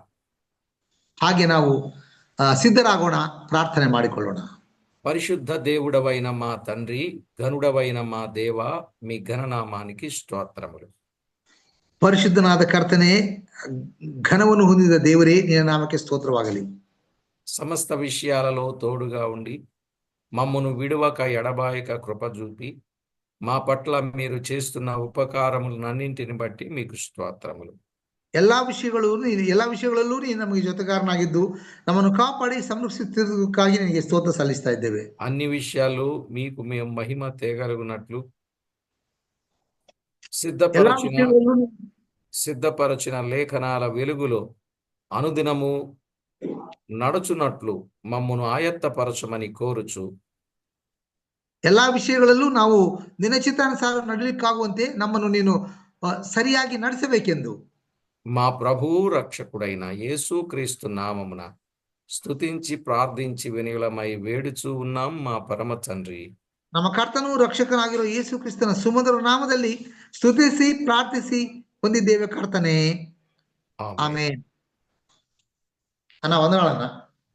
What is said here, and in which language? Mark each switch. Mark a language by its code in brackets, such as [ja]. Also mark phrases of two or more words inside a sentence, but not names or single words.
[kn] ಹಾಗೆ ನಾವು ಸಿದ್ಧರಾಗೋಣ, ಪ್ರಾರ್ಥನೆ ಮಾಡಿಕೊಳ್ಳೋಣ. [te] పరిశుద్ధ దేవుడవైన మా తండ్రి, ఘనుడవైన మా దేవ, మీ ఘననామానికి స్తోత్రములు. [kn] ಪರಿಶುದ್ಧನಾದ ಕರ್ತನೆ, ಘನವನ್ನು ಹೊಂದಿದ ದೇವರೇ, ನಿನ್ನ ನಾಮಕ್ಕೆ ಸ್ತೋತ್ರವಾಗಲಿ. [te] సమస్త విషయాలలో తోడుగా ఉండి మమ్మను విడువక ఎడబాయక కృప చూపి మా పట్ల మీరు చేస్తున్న ఉపకారములన్నింటిని బట్టి మీకు స్తోత్రములు. [kn] ಎಲ್ಲಾ ವಿಷಯಗಳಲ್ಲೂ ನೀನು ನಮಗೆ ಜೊತೆಗಾರನಾಗಿದ್ದು ನಮ್ಮನ್ನು ಕಾಪಾಡಿ ಸಂರಕ್ಷಿಸುತ್ತಿರುವುದಕ್ಕಾಗಿ ನಿನಗೆ ಸ್ತೋತ್ರ ಸಲ್ಲಿಸ್ತಾ ಇದ್ದೇವೆ. [te] అన్ని విషయాలు మీకు మేము మహిమ తేగలుగునట్లు [kn] ಎಲ್ಲಾ ವಿಷಯಗಳಲ್ಲೂ [te] సిద్ధపరచిన లేఖనాల వెలుగులో అనుదినము నడుచున్నట్లు మమ్మను ఆయత్తపరచమని కోరుచు, [kn] ಎಲ್ಲಾ ವಿಷಯಗಳಲ್ಲೂ ನಾವು ದಿನಚಿತ್ತಾನುಸಾರ ನಡಲಿಕ್ಕಾಗುವಂತೆ ನಮ್ಮನ್ನು ನೀನು ಸರಿಯಾಗಿ ನಡೆಸಬೇಕೆಂದು [te] మా ప్రభువు రక్షకుడైన యేసుక్రీస్తు నామమున స్తుతించి ప్రార్థించి వినయులమై వేడుచూ ఉన్నాం మా పరమ తండ్రి. [kn] ನಮ್ಮ ಕರ್ತನೂ ರಕ್ಷಕನಾಗಿರೋ ಯೇಸು ಕ್ರಿಸ್ತನ ಸುಮಧುರ ನಾಮದಲ್ಲಿ ಸ್ತುತಿಸಿ ಪ್ರಾರ್ಥಿಸಿ ಹೊಂದಿದ್ದೇವೆ ಕರ್ತನೆ. ಆಮೆನ್. ಆಮೇನ್. ಅಣ್ಣ ವಂದನಾಳಣ್ಣ.